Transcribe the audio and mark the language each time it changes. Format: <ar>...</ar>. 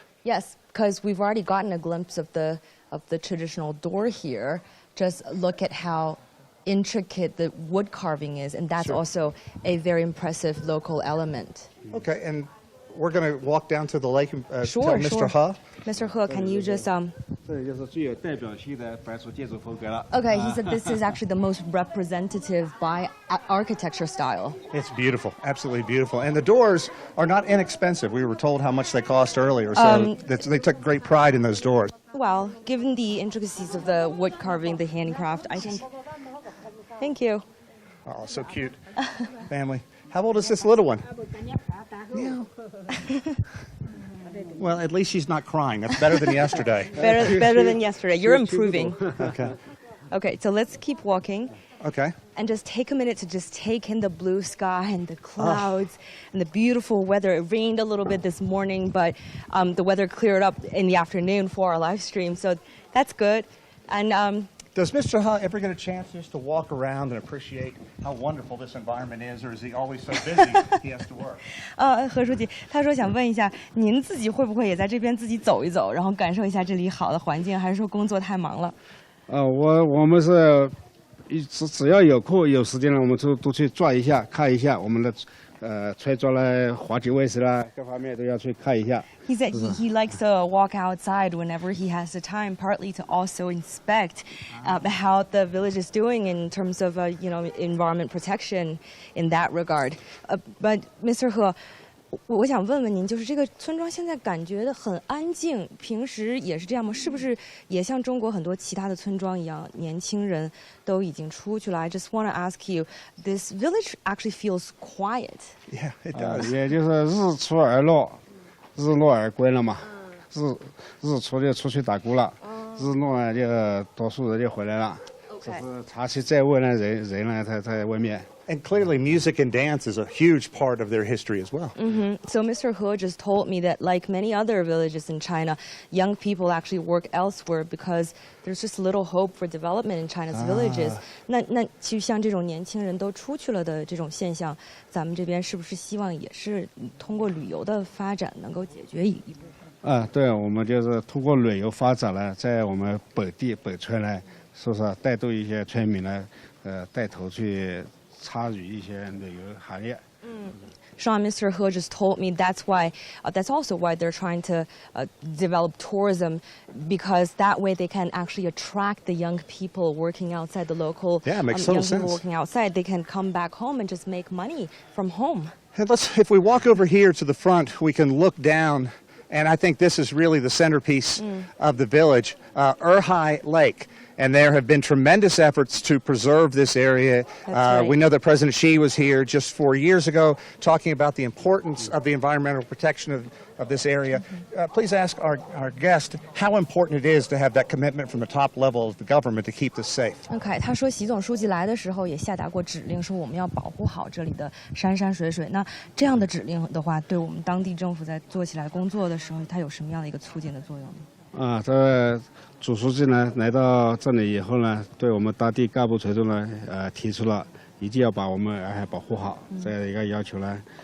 <en>Yes, because we've already gotten a glimpse of the traditional door here. Just look at how intricate the wood carving is, and that's also a very impressive local element. Okay, and we're going to walk down to the lake and tell Mr. He. Mr. He, can you just</en> <zh>这就是最有代表性的白族建筑风格了。</zh> <en>Okay, he said this is actually the most representative Bai architecture style. It's beautiful, absolutely beautiful. And the doors are not inexpensive. We were told how much they cost earlier, so they took great pride in those doors. Well, given the intricacies of the wood carving, the handicraft, I think. Thank you. Oh, so cute. Family. How old is this little one? Yeah. Well, at least she's not crying. That's better than yesterday. Better than yesterday. You're improving. Okay. Okay, so let's keep walking. Okay. And just take a minute to just take in the blue sky and the clouds and the beautiful weather. It rained a little bit this morning, but the weather cleared up in the afternoon for our live stream, so that's good. And does Mr. Ha ever get a chance just to walk around and appreciate how wonderful this environment is, or is he always so busy he has to work?</en> <zh>何书记，他说想问一下，您自己会不会也在这边自己走一走，然后感受一下这里好的环境，还是说工作太忙了？我们是只要有空有时间了，我们都去转一下，看一下我们的村庄啦、滑稽卫士啦，各方面都要去看一下。</zh> <en>He said he likes to walk outside whenever he has the time, partly to also inspect how the village is doing in terms of environment protection in that regard. But Mr.</en> <zh>He, 我想问问您，就是这个村庄现在感觉很安静，平时也是这样吗？是不是也像中国很多其他的村庄一样，年轻人都已经出去了 ？</zh> <en>I just want to ask you, this village actually feels quiet. Yeah, it does.</en> <zh>也就是日出而落，日落而归了嘛。日出就出去打鼓了，日落呢就多数人就回来了。只是长期在外呢，人呢他在外面。</zh> <en>And clearly, music and dance is a huge part of their history as well. So Mr. He just told me that, like many other villages in China, young people actually work elsewhere because there's just little hope for development in China's villages.</en> <zh>那就像这种年轻人都出去了的这种现象，咱们这边是不是希望也是通过旅游的发展能够解决一部分？对，我们就是通过旅游发展呢，在我们本村呢，是不是带动一些村民呢，带头去参与一些旅游行业。</zh> <en>Sean, Mr. He just told me that's also why they're trying to develop tourism, because that way they can actually attract the young people working outside the local. Yeah, it makes total young sense. people working outside, they can come back home and just make money from home. And if we walk over here to the front, we can look down, and I think this is really the centerpiece of the village, Erhai Lake. And there have been tremendous efforts to preserve this area. Right. We know that President Xi was here just 4 years ago talking about the importance of the environmental protection of this area. Please ask our guest how important it is to have that commitment from the top level of the government to keep this safe.</en> <zh>OK， 他说习总书记来的时候也下达过指令，说我们要保护好这里的山山水水。那这样的指令的话，对我们当地政府在做起来工作的时候，它有什么样的一个促进的作用呢？这主书记呢来到这里以后呢，对我们当地干部群众呢，提出了一定要把我们洱海保护好这样一个要求呢。</zh>